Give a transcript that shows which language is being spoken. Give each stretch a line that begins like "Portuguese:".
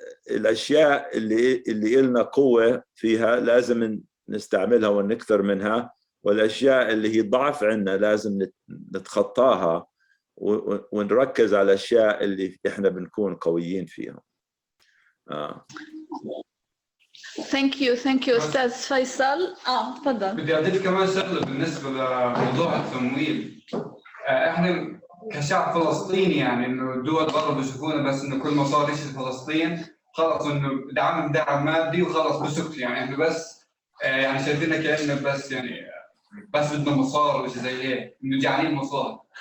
Arabic: الأشياء اللي إلنا قوة فيها لازم نستعملها ونكثر منها، والأشياء اللي هي ضعف عندنا لازم نتخطاها ونركز على الأشياء اللي إحنا بنكون قويين فيها.
English: Thank you أستاذ فيصل.
Arabic: تفضل. بدي أضيف كمان شغلة بالنسبة لموضوع التمويل. إحنا كشعب فلسطيني يعني إنه الدول برضه بيشوفونا بس إنه كل ما صار شيء فلسطين خلص إنه دعم مادي وخلص بسكت، يعني إحنا بس يعني شايفيننا كأنه بس يعني بس بدنا مصاري وشيء زي هيك، إنه جعانين مصاري.